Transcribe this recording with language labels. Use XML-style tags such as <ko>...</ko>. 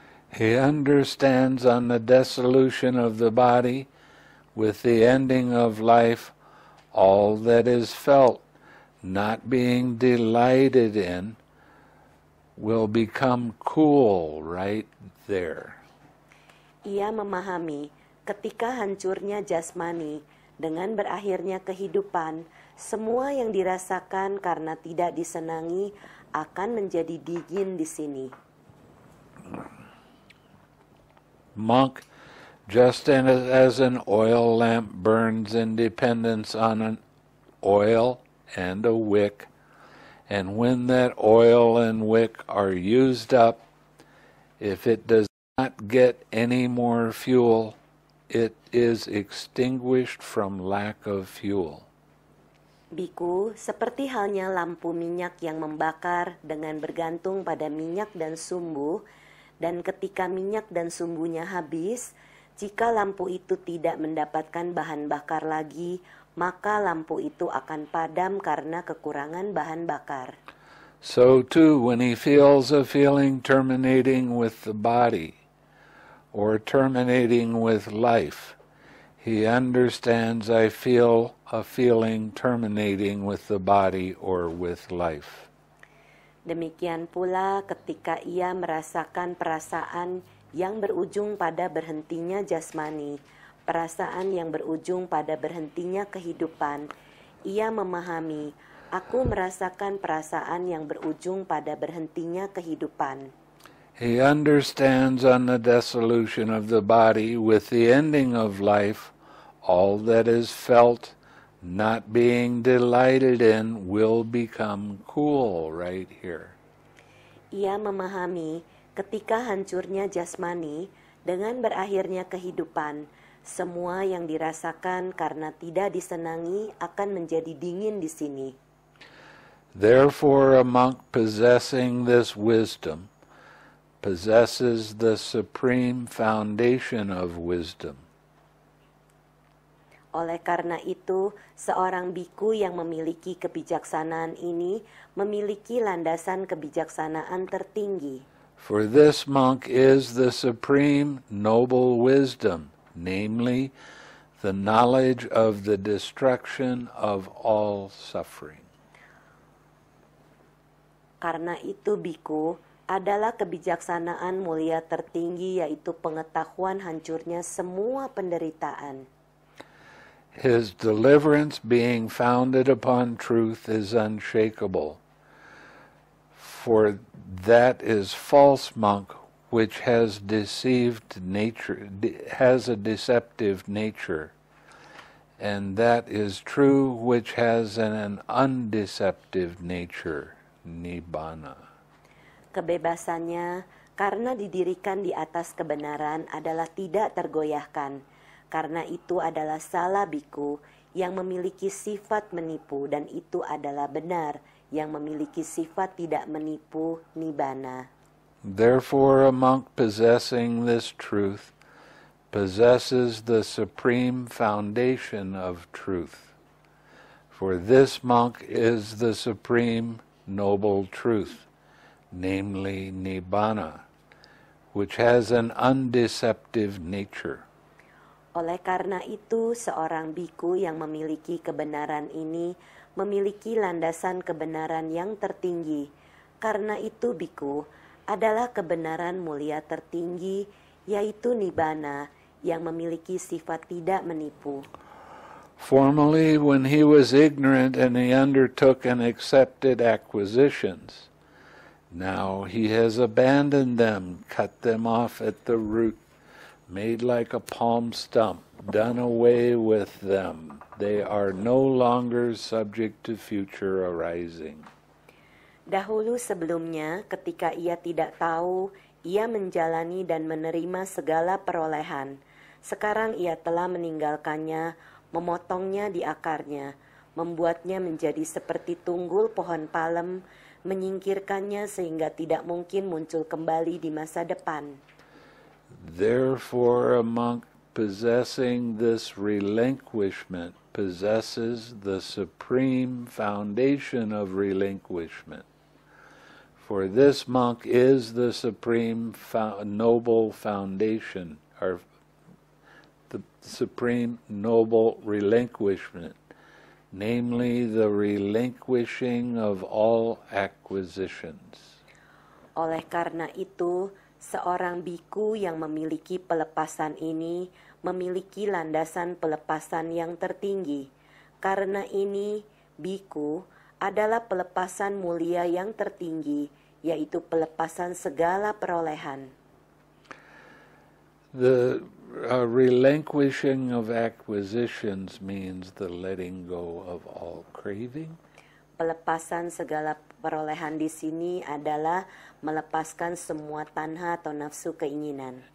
<en>He understands on the dissolution of the body, with the ending of life, all that is felt, not being delighted in, will become cool right there.</en> <id>Ia memahami, ketika hancurnya jasmani, dengan berakhirnya kehidupan, semua yang dirasakan karena tidak disenangi akan menjadi dingin di sini.</id> <en>Monk, just as an oil lamp burns in dependence on an oil and a wick, and when that oil and wick are used up, if it does not get any more fuel, it is extinguished from lack of fuel.</en> <id>Biku, seperti halnya lampu minyak yang membakar dengan bergantung pada minyak dan sumbu, dan ketika minyak dan sumbunya habis, jika lampu itu tidak mendapatkan bahan bakar lagi, maka lampu itu akan padam karena kekurangan bahan bakar.</id> <en>So too, when he feels a feeling terminating with the body or terminating with life, he understands I feel a feeling terminating with the body or with life.</en> <id>Demikian pula ketika ia merasakan perasaan yang berujung pada berhentinya jasmani, perasaan yang berujung pada berhentinya kehidupan, ia memahami, aku merasakan perasaan yang berujung pada berhentinya kehidupan.</id> <en>He understands on the dissolution of the body with the ending of life, all that is felt, not being delighted in, will become cool right here.</en> <id>Ia memahami ketika hancurnya jasmani dengan berakhirnya kehidupan, semua yang dirasakan karena tidak disenangi akan menjadi dingin di sini.</id> <en>Therefore, a monk possessing this wisdom possesses the supreme foundation of wisdom.</en> <id>Oleh karena itu, seorang biku yang memiliki kebijaksanaan ini memiliki landasan kebijaksanaan tertinggi.</id> <en>For this monk is the supreme noble wisdom, namely the knowledge of the destruction of all suffering.</en> <id>Karena itu biku adalah kebijaksanaan mulia tertinggi, yaitu pengetahuan hancurnya semua penderitaan.</id> <en>His deliverance being founded upon truth is unshakable, for that is false monk which has deceived nature, has a deceptive nature, and that is true which has an undeceptive nature. Nibbana.</en> <id>Kebebasannya karena didirikan di atas kebenaran adalah tidak tergoyahkan. Karena itu adalah salah biku yang memiliki sifat menipu, dan itu adalah benar yang memiliki sifat tidak menipu, nibbana.</id> <en>Therefore a monk possessing this truth possesses the supreme foundation of truth. For this monk is the supreme noble truth, namely Nibbana, which has an undeceptive nature.</en> <id>Oleh karena itu, seorang biku yang memiliki kebenaran ini memiliki landasan kebenaran yang tertinggi. Karena itu biku adalah kebenaran mulia tertinggi, yaitu Nibbana, yang memiliki sifat tidak menipu.</id> <en>Formerly, when he was ignorant and he undertook and accepted acquisitions, now he has abandoned them, cut them off at the root, made like a palm stump, done away with them. They are no longer subject to future arising.</en> <id>Dahulu sebelumnya, ketika ia tidak tahu, ia menjalani dan menerima segala perolehan. Sekarang ia telah meninggalkannya, memotongnya di akarnya, membuatnya menjadi seperti tunggul pohon palem, menyingkirkannya sehingga tidak mungkin muncul kembali di masa depan.</id> <en>Therefore a monk possessing this relinquishment possesses the supreme foundation of relinquishment. For this monk is the supreme noble foundation, or the supreme noble relinquishment, namely the relinquishing of all acquisitions.</en> <id>Oleh karena itu, seorang biku yang memiliki pelepasan ini memiliki landasan pelepasan yang tertinggi. Karena ini, biku adalah pelepasan mulia yang tertinggi, yaitu pelepasan segala perolehan.</id> <en>The relinquishing of acquisitions means the letting go of all craving.</en> <id>Pelepasan segala perolehan di sini adalah melepaskan semua tanha atau nafsu keinginan.</id>